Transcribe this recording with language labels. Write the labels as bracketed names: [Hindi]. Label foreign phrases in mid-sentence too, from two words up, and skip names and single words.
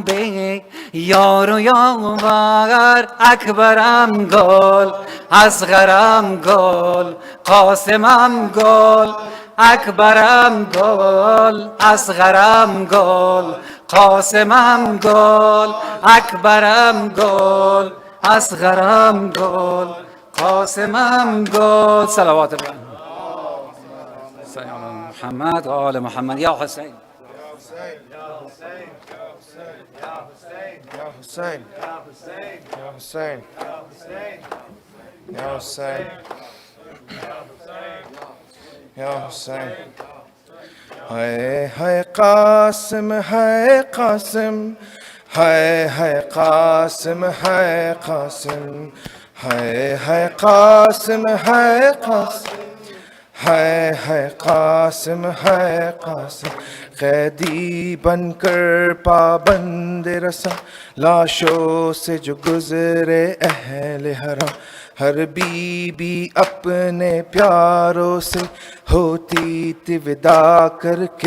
[Persian] بی یار و یاور اکبرم گل اصغرم گل قاسمم گل اکبرم گل اصغرم گل قاسمم گل اکبرم گل اصغرم گل قاسمم گل [Arabic] صلوات الله محمد و آل محمد یا حسین Ya Hussein, Ya Hussein, Ya Hussein, Ya Hussein. [Urdu] Hai Qasim, hai Qasim, hai Qasim, hai Qasim, hai Qasim, hai Qasim. ہے قاسم ہے قاسم قیدی بن کر پابند رسا لاشوں سے جو گزرے اہلِ حرام ہر بی بی اپنے پیاروں سے ہوتی تھی وداع کر کے